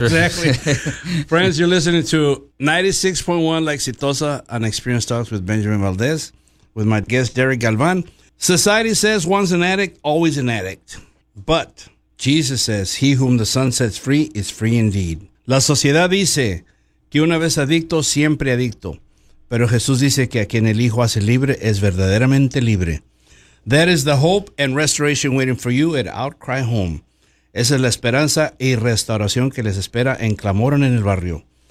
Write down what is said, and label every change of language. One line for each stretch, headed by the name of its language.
English: exactly. sure. Exactly. Friends, you're listening to 96.1 La Exitosa on Experience Talks with Benjamin Valdez with my guest, Derek Galvan. Society says once an addict, always an addict. But Jesus says, he whom the Son sets free is free indeed.
Spanish: La sociedad dice que una vez adicto, siempre adicto. Pero Jesús dice que a quien el Hijo hace libre es verdaderamente libre.
English: That is the hope and restoration waiting for you at Outcry Home.
Spanish: Esa es la esperanza y restauración que les espera en Clamoran en el barrio.